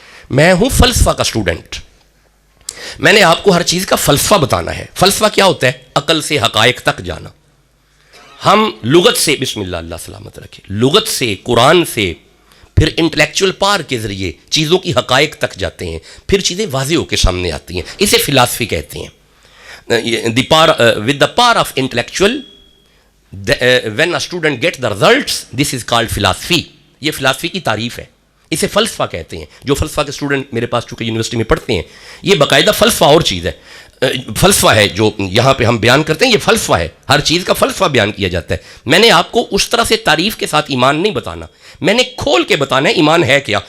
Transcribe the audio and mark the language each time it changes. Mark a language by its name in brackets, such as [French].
[Urdu] میں ہوں فلسفہ کا اسٹوڈنٹ، میں نے آپ کو ہر چیز کا فلسفہ بتانا ہے. فلسفہ کیا ہوتا ہے؟ عقل سے حقائق تک جانا. ہم لغت سے، بسم اللہ اللہ سلامت رکھے، لغت سے، قرآن سے، پھر انٹلیکچول پار کے ذریعے چیزوں کی حقائق تک جاتے ہیں، پھر چیزیں واضح ہو کے سامنے آتی ہیں. اسے فلاسفی کہتے ہیں. [English] with the power of intellectual when a student gets the results, this is called philosophy. [Urdu] یہ فلاسفی کی تعریف ہے، اسے فلسفہ کہتے ہیں. جو فلسفہ کے اسٹوڈنٹ میرے پاس چونکہ یونیورسٹی میں پڑھتے ہیں، یہ باقاعدہ فلسفہ اور چیز ہے. فلسفہ ہے جو یہاں پہ ہم بیان کرتے ہیں، یہ فلسفہ ہے، ہر چیز کا فلسفہ بیان کیا جاتا ہے. میں نے آپ کو اس طرح سے تعریف کے ساتھ ایمان نہیں بتانا، میں نے کھول کے بتانا ہے ایمان ہے کیا.